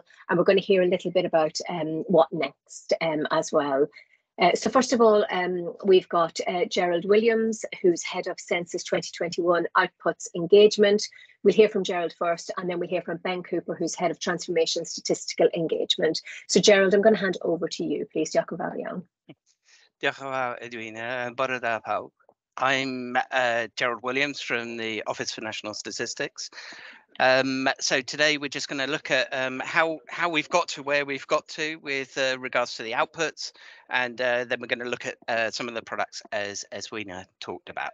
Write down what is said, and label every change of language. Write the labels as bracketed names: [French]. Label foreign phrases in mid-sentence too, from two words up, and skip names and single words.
[English] And we're going to hear a little bit about what next as well. So first of all, we've got Gerald Williams, who's head of Census 2021 Outputs Engagement. We'll hear from Gerald first, and then we hear from Ben Cooper, who's head of Transformation Statistical Engagement. So Gerald, I'm going to hand over to you, please. [Welsh] Diolch yn fawr iawn. Diolch yn fawr, Edwina. Bore da pawb. [English] I'm Gerald Williams from the Office for National Statistics. So today we're just going to look at how we've got to where we've got to with regards to the outputs, and then we're going to look at some of the products as Edwina talked about.